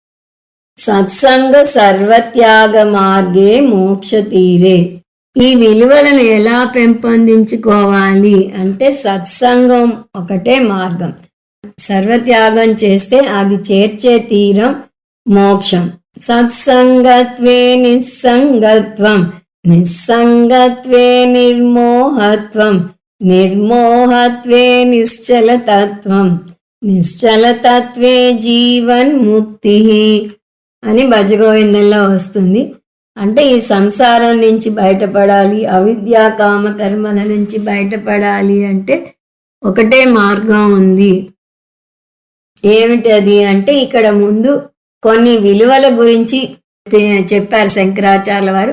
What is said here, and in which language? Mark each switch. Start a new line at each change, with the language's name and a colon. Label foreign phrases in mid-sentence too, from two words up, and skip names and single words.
Sanskrit: సత్సంగ సర్వత్యాగ మార్గే మోక్ష తీరే.
Telugu: ఈ విలువలను ఎలా పెంపొందించుకోవాలి అంటే సత్సంగం ఒకటే మార్గం. సర్వత్యాగం చేస్తే అది చేర్చే తీరం మోక్షం.
Sanskrit: సత్సంగత్వే నిస్సంగత్వం, నిస్సంగత్వే నిర్మోహత్వం, నిర్మోహత్వే నిశ్చలతత్వం, నిశ్చలతత్వే జీవన్ముక్తి
Telugu: అని భజగోవిందంలో వస్తుంది. అంటే ఈ సంసారం నుంచి బయటపడాలి, అవిద్యా కామ కర్మల నుంచి బయటపడాలి అంటే ఒకటే మార్గం ఉంది. ఏమిటది అంటే ఇక్కడ ముందు కొన్ని విలువల గురించి చెప్పారు శంకరాచార్యుల వారు.